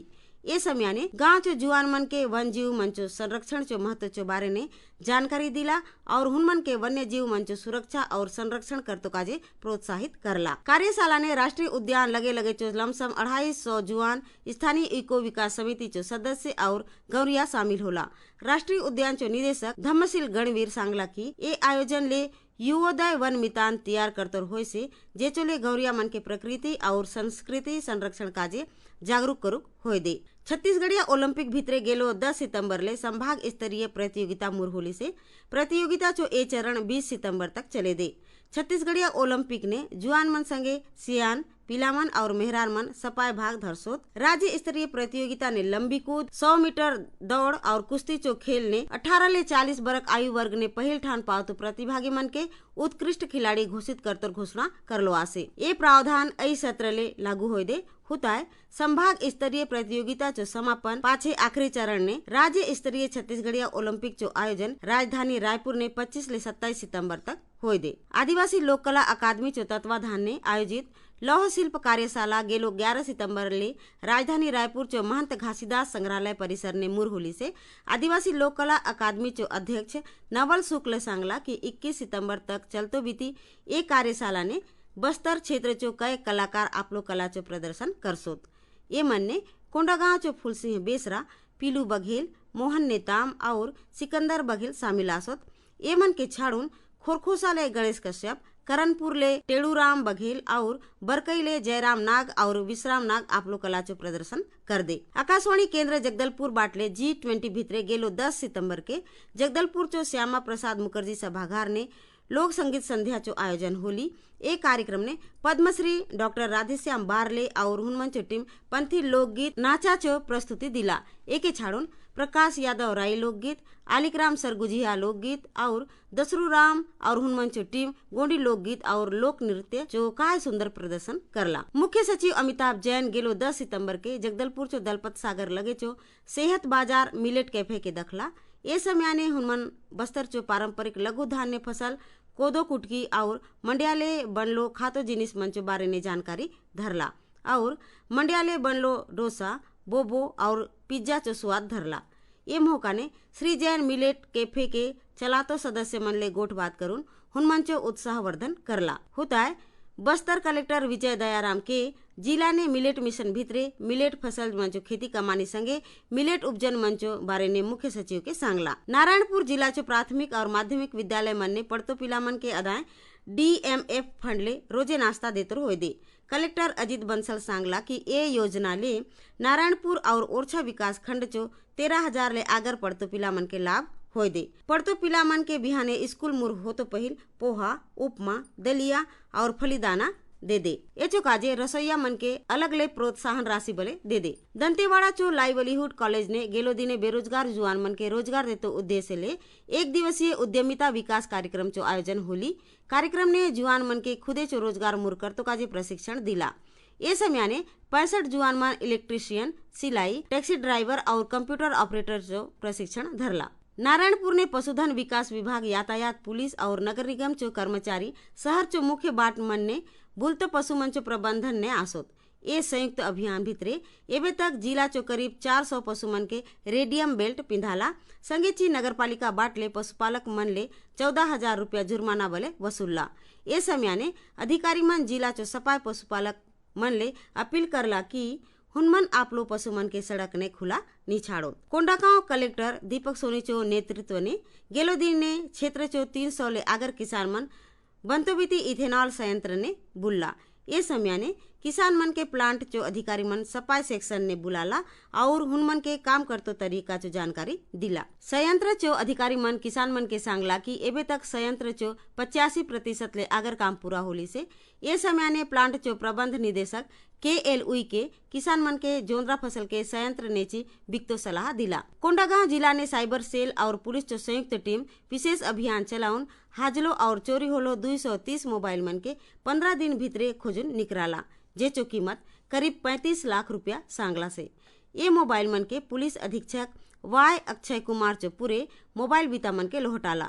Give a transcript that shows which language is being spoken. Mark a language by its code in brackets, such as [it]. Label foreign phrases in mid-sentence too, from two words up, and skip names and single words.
[hlb] ये समय ने गांव चो जुआन मन के वन जीव मंचो संरक्षण चो महत्व चो बारे ने जानकारी दिला और हुनमन के वन्य जीव मंचो सुरक्षा और संरक्षण करतो काजे प्रोत्साहित करला। कार्यशाला ने राष्ट्रीय उद्यान लगे चो लमसम 250 जुआन स्थानीय इको विकास समिति चो सदस्य और गौरिया शामिल होला। राष्ट्रीय उद्यान चो निदेशक धम्मशील गणवीर सांगला की ये आयोजन ले युवोदय वन मितान तैयार करतो होय से जेचोले गौरिया मन के प्रकृति और संस्कृति संरक्षण काजे जागरूक करुक होय दे। छत्तीसगढ़िया ओलंपिक भीतरे गेलो 10 सितंबर ले संभाग स्तरीय प्रतियोगिता मुर होली से प्रतियोगिता चो ए चरण 20 सितंबर तक चले दे। छत्तीसगढ़िया ओलंपिक ने जुआन मन संगे सियान पिलामन और मेहरान मन सपाय भाग धरसोत। राज्य स्तरीय प्रतियोगिता ने लंबी कूद, 100 मीटर दौड़ और कुश्ती चो खेल ने 18 ले 40 वर्ग आयु वर्ग ने पहल ठान पावतो प्रतिभागी मन के उत्कृष्ट खिलाड़ी घोषित करतो घोषणा करलो आसे। ये प्रावधान ऐ सत्र ले लागू होय दे [hi] होता है। [hlb] संभाग स्तरीय प्रतियोगिता चो समापन पाछे आखिरी चरण ने राज्य स्तरीय छत्तीसगढ़िया ओलंपिक चो आयोजन राजधानी रायपुर ने 25 ले 27 सितंबर तक होय दे। आदिवासी लोक कला अकादमी चो तत्वाधान ने आयोजित लौह शिल्प कार्यशाला गेलो 11 सितंबर ले राजधानी रायपुर चो महंत घासीदास संग्रहालय परिसर ने मुरहुली से आदिवासी लोक कला अकादमी चो अध्यक्ष नवल शुक्ल सांगला कि 21 सितंबर तक चलतो बीती ये कार्यशाला ने बस्तर क्षेत्र चो कई कलाकार आपलो कला चो प्रदर्शन करसोत। ये मन ने कोंडागांव चो फूलसिंह बेसरा, पीलू बघेल, मोहन नेताम और सिकंदर बघेल शामिल आसोत। ये मन के छाड़ून खोरखोसा ले गणेश कश्यप, करनपुर ले टेड़ूराम बघेल और बरकई ले जयराम नाग और विश्राम नाग आपलो कला चो प्रदर्शन कर दे। आकाशवाणी केंद्र जगदलपुर बाटले G20 भितरे गेलो 10 सितंबर के जगदलपुर चो श्यामा प्रसाद मुखर्जी सभागार ने लोक संगीत संध्या चो आयोजन होली। एक कार्यक्रम ने पद्मश्री डॉक्टर राधेश्याम बारले और हुनमन चो टीम पंथी लोकगीत नाचा चो प्रस्तुति दिला। एके छाड़ून प्रकाश यादव राय लोकगीत, आलिकराम सरगुजिया लोकगीत और दसरू राम और हुनमन चो टीम गोंडी लोकगीत और लोक नृत्य चो काय सुंदर प्रदर्शन करला। मुख्य सचिव अमिताभ जैन गेलो 10 सितंबर के जगदलपुर चो दलपत सागर लगे चो सेहत बाजार मिलेट कैफे के दखला। ये समय ने हुनमन बस्तर चो पारंपरिक लघु धान्य फसल कोदो कुटकी और मंडियाले बनलो खातो जिनिस मंचो बारे ने जानकारी धरला और मंडियाले बनलो डोसा, बोबो और पिज्जा चो स्वाद धरला। ये मौका ने श्री जैन मिलेट कैफे के चलातो सदस्य मन ले गोठ बात करून हुनमन चो उत्साहवर्धन करला। [hi] होता है [hlb] बस्तर कलेक्टर विजय दयाराम के जिला ने मिलेट मिशन भितरे मिलेट फसल मंचो खेती कमानी संगे मिलेट उपजन मंचो बारे ने मुख्य सचिव के सांगला। नारायणपुर जिला चो प्राथमिक और माध्यमिक विद्यालय मन ने पढ़तो पिला मन के अदाएं DMF फंड ले रोजे नाश्ता देतर होय दे। कलेक्टर अजित बंसल सांगला कि ये योजना ले नारायणपुर और ओरछा विकास खंड चो 13,000 ले आगर पढ़तो पिला मन के लाभ होय दे। पढ़तो पिला मन के बिहाने स्कूल मुर हो तो पहिल पोहा, उपमा, दलिया और फलीदाना दे दे। एचो काजे रसोईया मन के अलग ले प्रोत्साहन राशि बले दे दे। दंतेवाड़ा चो लाइवलीहुड कॉलेज ने गेलो दिने बेरोजगार जुआन मन के रोजगार देतो उद्देश्य ले एक दिवसीय उद्यमिता विकास कार्यक्रम चो आयोजन होली। कार्यक्रम ने जुआन मन के खुदे चो रोजगार मुर करतो काजे प्रशिक्षण दिला। ये समय ने 65 जुआन मन इलेक्ट्रीशियन, सिलाई, [en] taxi driver [hlb] और [en] computer operator [hlb] चो प्रशिक्षण धरला। नारायणपुर ने पशुधन विकास विभाग, यातायात पुलिस और नगर निगम चो कर्मचारी शहर चो मुख्य बाट मन ने बुलतो पशु मन चो प्रबंधन ने आसोत। ये संयुक्त अभियान भितरे एबे तक जिला चो करीब 400 पशु मन के [en] radium belt [hlb] पिंधाला। संगेची नगरपालिका बाटले पशुपालक मन ले 14,000 रुपया जुर्माना बले वसूलला। ये समय ने अधिकारी मन जिला चो सपाय पशुपालक मन ले अपील करला कि हुनमन आपलो पशु मन के सड़क ने खुला नी छाड़ो। कोंडागांव कलेक्टर दीपक सोनी चो नेतृत्व ने गेलो दिन ने क्षेत्र चो 300 ले आगर किसान मन बंतोबीती इथेनॉल संयंत्र ने बुल्ला। ये समय ने किसान मन के प्लांट चो अधिकारी मन सपाय सेक्शन ने बुलाला और हुनमन के काम करतो तरीका चो जानकारी दिला। संयंत्र चो अधिकारी मन किसान मन के सांगला कि एबे तक संयंत्र चो 85% ले आगर काम पूरा होली से। ये समय ने प्लांट चो प्रबंध निदेशक KLUई के किसान मन के जोंद्रा फसल के संयंत्र नेची बिकतो सलाह दिला। कोंडागांव जिला ने साइबर सेल और पुलिस चो संयुक्त टीम विशेष अभियान चलाउन हाजलो और चोरी होलो 230 मोबाइल मन के 15 दिन भितरे खोजुन निकराला, जेचो कीमत करीब 35 लाख रुपया सांगला से। ये मोबाइल मन के पुलिस अधीक्षक Y अक्षय कुमार चो पूरे मोबाइल बीता मन के लोहटाला।